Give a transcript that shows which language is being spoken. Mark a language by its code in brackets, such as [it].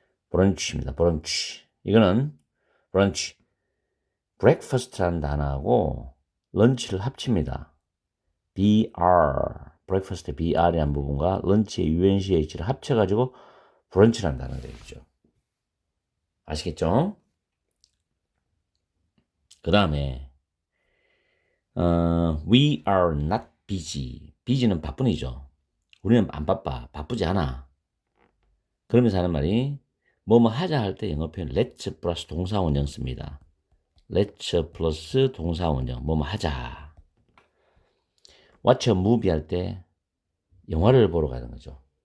[ko] 브런치입니다. 브런치. 이거는 브런치. breakfast라는 단어하고 런치를 합칩니다. BR, breakfast의 BR이라는 부분과 런치의 UNCH를 합쳐가지고 브런치라는 단어가 되겠죠. 아시겠죠? 그 다음에 [en] we are not busy. [ko] busy는 바쁜이죠. 우리는 안 바빠. 바쁘지 않아. 그러면서 하는 말이 뭐뭐 하자 할 때 영어 표현 let's 플러스 동사 원형 씁니다. let's 플러스 동사 원형 뭐뭐 하자. watch a movie 할 때 영화를 보러 가는 거죠.